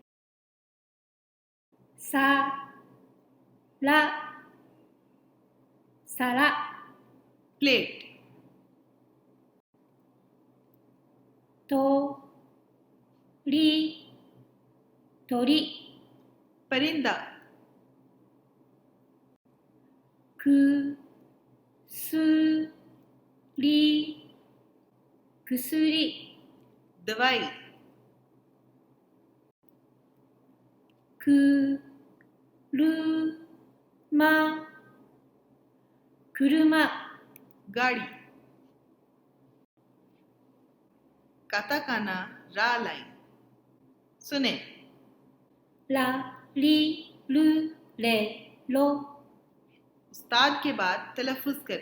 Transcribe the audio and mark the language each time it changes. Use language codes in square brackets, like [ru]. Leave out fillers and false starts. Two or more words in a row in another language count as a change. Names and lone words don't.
[ja] さ ら さら [ur] प्लेट, [ja] と り とり [ur] परिंदा, [ja] くすり薬 [ur] दवाई, [ja] くるま車 [ur] گاڑی۔ کاتاکانا را لائن سنے. [ja] ら り る れ ろ [ur] استاد کے بعد تلفظ کریں.